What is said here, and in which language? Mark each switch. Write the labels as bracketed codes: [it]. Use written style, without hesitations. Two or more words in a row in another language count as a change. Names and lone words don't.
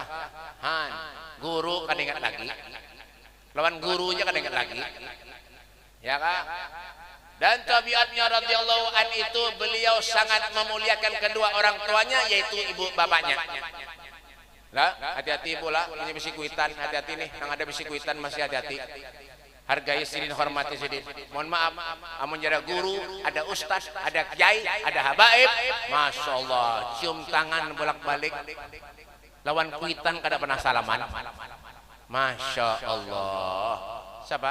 [bjn] Han, guru kan ingat lagi, lawan gurunya kan ingat lagi, ya kah? [id] Dan tabiatnya [ar] radhiyallahu an [id] itu beliau sangat memuliakan kedua orang tuanya, yaitu ibu bapaknya. [bjn] Lah, hati-hati ibu lah, ini bisikuitan, hati-hati nih, yang ada bisikuitan masih hati-hati. Hargai Sidin, hormati Sidin. Mohon maaf, amun ada guru, ada ustaz, ada kiai, ada habaib, [ar] masya Allah, [bjn] cium tangan bolak-balik. Lawan kuitan kada pernah salaman. [ar] Masya Allah. [bjn] Siapa?